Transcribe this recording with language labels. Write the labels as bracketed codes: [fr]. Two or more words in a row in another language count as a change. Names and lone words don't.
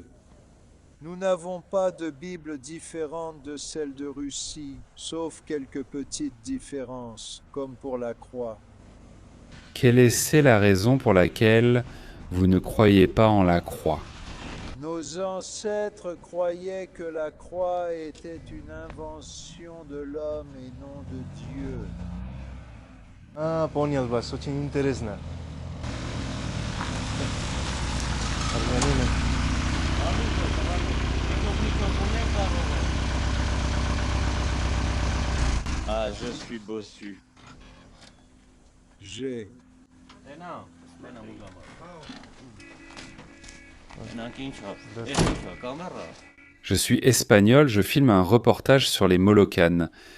[fr] Nous n'avons pas de Bible différente de celle de Russie, sauf quelques petites différences, comme pour la croix. Quelle est la raison pour laquelle vous ne croyez pas en la croix? Nos ancêtres croyaient que la croix était une invention de l'homme et non de Dieu. [ru] Понял вас, очень интересно. [fr] Ah, je suis bossu. J'ai. Je suis espagnol, je filme un reportage sur les Molokanes.